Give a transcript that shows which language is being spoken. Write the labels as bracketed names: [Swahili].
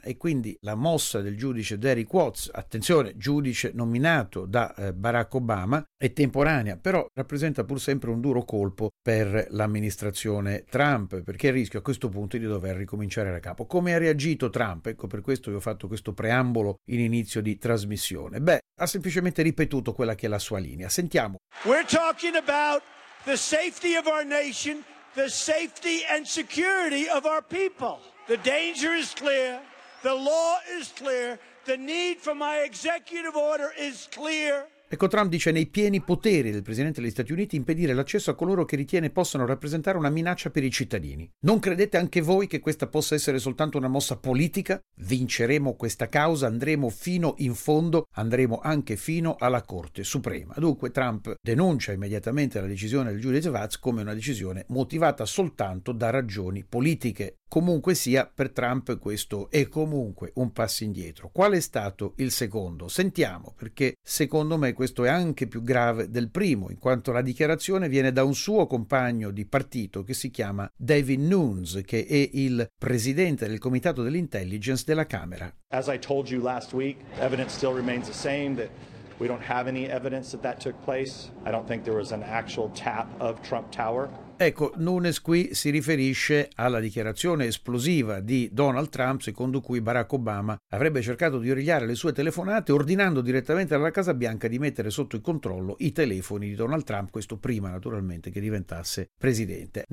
[Italian] E quindi la mossa del giudice Derek Watts, attenzione, giudice nominato da Barack Obama, è temporanea, però rappresenta pur sempre un duro colpo per l'amministrazione Trump, perché il rischio a questo punto è di dover ricominciare da capo. Come ha reagito Trump? Ecco, per questo vi ho fatto questo preambolo in inizio di trasmissione. Beh, ha semplicemente ripetuto quella che è la sua linea. Sentiamo. [English] We're talking about the safety of our nation, the safety and security of our people. The danger is clear, the law is clear, the need for my executive order is clear. [Italian] Ecco, Trump dice: nei pieni poteri del presidente degli Stati Uniti impedire l'accesso a coloro che ritiene possano rappresentare una minaccia per i cittadini. Non credete anche voi che questa possa essere soltanto una mossa politica? Vinceremo questa causa, andremo fino in fondo, andremo anche fino alla Corte Suprema. Dunque Trump denuncia immediatamente la decisione del giudice Watts come una decisione motivata soltanto da ragioni politiche. Comunque sia, per Trump questo è comunque un passo indietro. Qual è stato il secondo? Sentiamo, perché secondo me questo è anche più grave del primo, in quanto la dichiarazione viene da un suo compagno di partito che si chiama David Nunes, che è il presidente del Comitato dell'Intelligence della Camera. [English] As I told you last week, evidence still remains the same that we don't have any evidence that took place. I don't think there was an actual tap of Trump Tower. [Italian] Ecco, Nunes qui si riferisce alla dichiarazione esplosiva di Donald Trump, secondo cui Barack Obama avrebbe cercato di origliare le sue telefonate ordinando direttamente alla Casa Bianca di mettere sotto il controllo i telefoni di Donald Trump, questo prima naturalmente che diventasse presidente.